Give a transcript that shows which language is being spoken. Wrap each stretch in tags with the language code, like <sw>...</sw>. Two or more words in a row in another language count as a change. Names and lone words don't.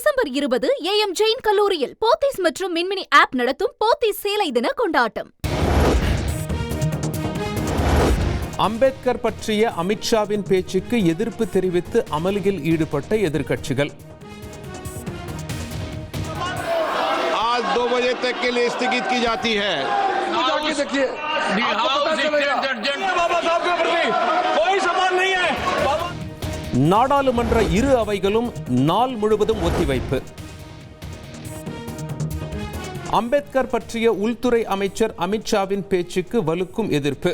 <ta>டிசம்பர் 20 AM ஜெயின் கல்லூரியில் போத்தீஸ் மற்றும் மின்மினி ஆப் நடத்தும் போத்தீஸ் சேலை தின கொண்டாட்டம். அம்பேத்கர் பற்றிய அமித்ஷாவின் பேச்சுக்கு எதிர்ப்பு தெரிவித்து அமளியில் ஈடுபட்ட எதிர்க்கட்சிகள்.</ta> <hi>आज 2 बजे तक के लिए स्थगित की जाती है.</hi> <ta>நாடாளுமன்ற இரு அவைகளும் நாள் முழுவதும் ஒத்திவைப்பு. அம்பேத்கர் பற்றிய உள்துறை அமைச்சர் அமித்ஷாவின் பேச்சுக்கு வலுக்கும் எதிர்ப்பு.</ta>